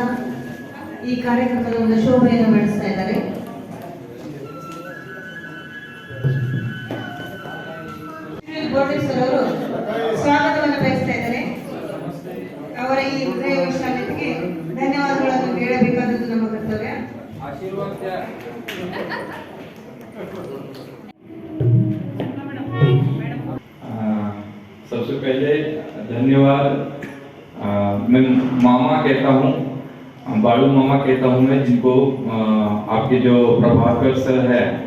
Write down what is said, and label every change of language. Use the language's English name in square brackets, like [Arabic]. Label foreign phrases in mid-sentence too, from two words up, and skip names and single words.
[Kannada] ಈ ಕಾರ್ಯಕ್ರಮದ ಒಂದು ಶೋಭೆಯನ್ನು ಬೆಳೆಸ್ತಾ ಇದ್ದಾರೆ. ಬೋರ್ಡೆ ಸರ್ ಅವರು ಸ್ವಾಗತವನ್ನು ಬಯಸ್ತಾ ಇದ್ದಾರೆ. ಅವರ ಈ ಹೃದಯ ವಿಶ್ರಾಂತಿಗೆ ಧನ್ಯವಾದಗಳನ್ನು ಹೇಳಬೇಕಾದದ್ದು ನಮ್ಮ ಕರ್ತವ್ಯ. [Hindi] सबसे पहले धन्यवाद मैं मामा कहता हूँ, बालू मामा कहता हूँ मैं, जिनको आपके जो प्रभाकर सर है